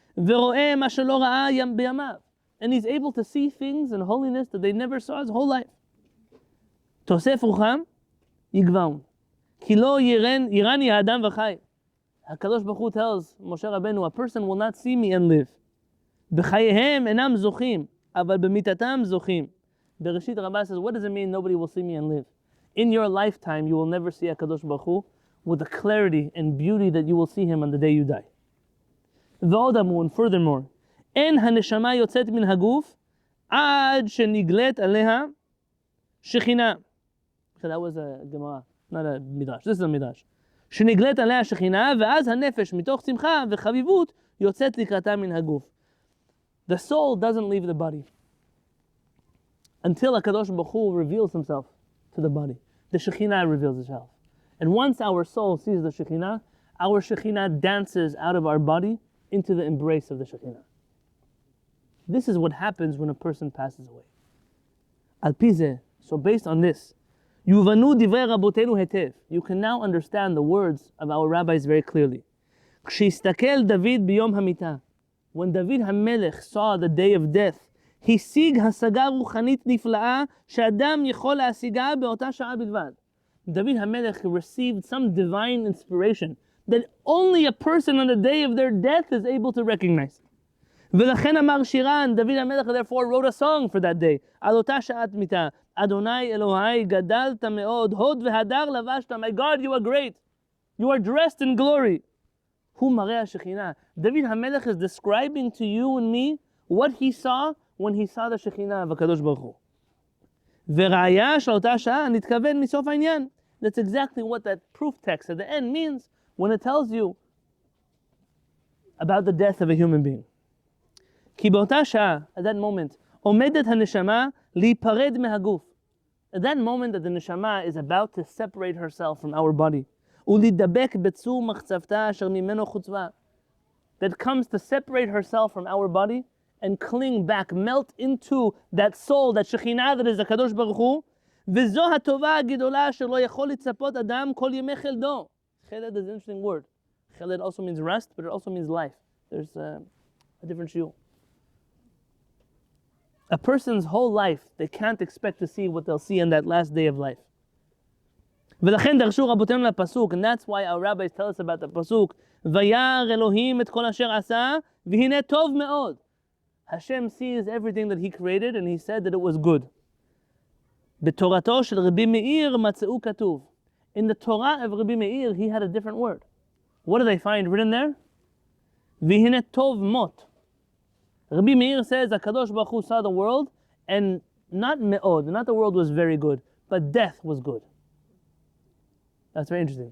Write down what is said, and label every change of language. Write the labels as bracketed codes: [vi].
[he] ורואה מה שלא ראה בימיו. [en] And he's able to see things in holiness that they never saw his whole life. [he] תוסף רוחם, יגבעון. כי לא ירני האדם וחי. [en] HaKadosh Baruch Hu tells Moshe Rabbeinu, a person will not see me and live. [he] בחייהם אינם זוכים, אבל במיתתם זוכים. [en] Bereshit Rabbah says, what does it mean nobody will see me and live? In your lifetime, you will never see HaKadosh Baruch Hu with the clarity and beauty that you will see him on the day you die. [he] ועוד אמרו, [en] and furthermore, [he] אין הנשמה יוצאת מן הגוף עד שנגלית עליה שכינה. [en] So that was a Gemara, not a Midrash. This is a Midrash. [he] שנגלית עליה שכינה, ואז הנפש מתוך שמחה וחביבות יוצאת לקראתה מן הגוף. [en] The soul doesn't leave the body until HaKadosh Baruch Hu reveals himself to the body. The Shekhinah reveals itself. And once our soul sees the Shekhinah, our Shekhinah dances out of our body into the embrace of the Shekhinah. This is what happens when a person passes away. [he] Al pi zeh, [en] so based on this, [he] Yuvanu divrei rabotenu hetev. [en] You can now understand the words of our rabbis very clearly. [he] Kshistakel David biyom hamita. [en] When David HaMelech saw the day of death, [he] השיג השגה רוחנית נפלאה שאדם יכול להשיגה באותה שעה בלבד. [en] David HaMelech received some divine inspiration that only a person on the day of their death is able to recognize. [he] ולכן אמר שירן, [en] David HaMelech therefore wrote a song for that day. [he] על אותה שעת מיתה, אדוני אלוהי גדלת מאוד, הוד והדר לבשת. [en] My God, you are great. You are dressed in glory. [he] הוא מראה השכינה. [en] David HaMelech is describing to you and me what he saw when he saw the Shekhinah of HaKadosh Baruch Hu. [he] וראיה של אותה שעה נתכוון מסוף העניין. [en] That's exactly what that proof text at the end means when it tells you about the death of a human being. [he] כי באותה שעה, [en] at that moment, [he] עומדת הנשמה להיפרד מהגוף. [en] At that moment that the neshama is about to separate herself from our body. [he] ולהידבק בצור מחצבתה אשר ממנו חוצבה. [en] That comes to separate herself from our body and cling back, melt into that soul, that Shekhinah that is the Kadosh Baruch Hu. [he] וזו הטובה הגדולה אשר לא יכול לצפות אדם כל ימי חלדו. [en] Kehillat is an interesting word. Kehillat also means rest, but it also means life. There's a different shiur. A person's whole life, they can't expect to see what they'll see on that last day of life. [he] ולכן דרשו רבותינו לפסוק, [en] and that's why our rabbis tell us about the pasuk, [he] וירא אלוהים את כל אשר עשה, והנה טוב מאוד. [en] Hashem sees everything that he created, and he said that it was good. [he] בתורתו של רבי מאיר מצאו כתוב. [en] In the Torah of Rabbi Meir, he had a different word. What do they find written there? [he] והנה טוב מות. [en] Rabbi Meir says, HaKadosh Baruch Hu saw the world, and not me'od, not the world was very good, but death was good. That's very interesting.